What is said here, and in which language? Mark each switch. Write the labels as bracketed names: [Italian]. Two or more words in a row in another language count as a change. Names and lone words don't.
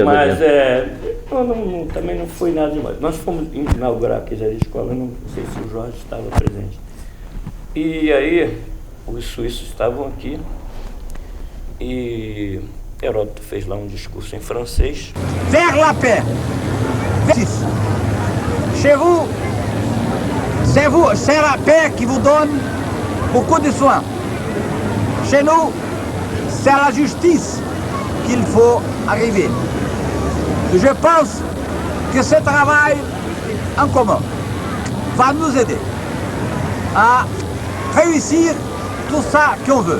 [Portuguese] Mas também não foi nada demais. Nós fomos inaugurar a Queijaria Escola, não sei se o Jorge estava presente. E aí, os suíços estavam aqui e Heródoto fez lá um discurso em francês. [French] Vers la paix. Chez vous, c'est la paix qui vous donne beaucoup de soins. Chez nous, c'est à la justice qu'il faut arriver. Je pense que ce travail en commun va nous aider à réussir tout ça qu'on veut.